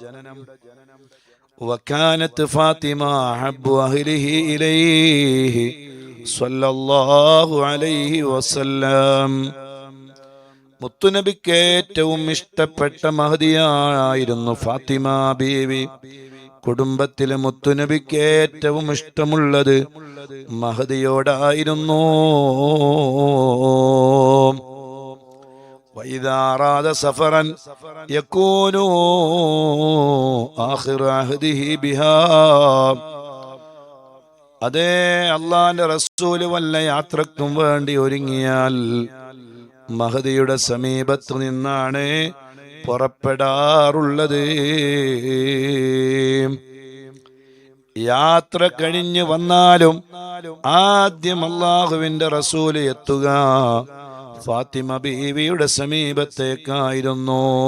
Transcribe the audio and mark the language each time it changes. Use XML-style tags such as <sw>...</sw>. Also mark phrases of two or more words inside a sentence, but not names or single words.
<ar>وكانت فاطمة أحب أهله إليه صلى الله عليه وسلم.</ar> <ml>മുത്തുനബിക്ക് ഏറ്റവും ഇഷ്ടപ്പെട്ട മഹദിയായിരുന്നു ഫാത്തിമ ബീവി. കുടുംബത്തിലെ മുത്തുനബിക്ക് ഏറ്റവും ഇഷ്ടമുള്ളത് മഹദിയോടായിരുന്നു.</ml> <ar>وإذا أراد سفرا يكون آخر عهده بها.</ar> <ml>അതേ അള്ളാന്റെ റസൂല് വല്ല യാത്രക്കും വേണ്ടി ഒരുങ്ങിയാൽ മഹദിയുടെ സമീപത്ത് നിന്നാണ് പുറപ്പെടാറുള്ളത്. യാത്ര കഴിഞ്ഞു വന്നാലും ആദ്യം അള്ളാഹുവിന്റെ റസൂല് എത്തുക ഫാത്തിമ ബീവിയുടെ സമീപത്തേക്കായിരുന്നു.</ml>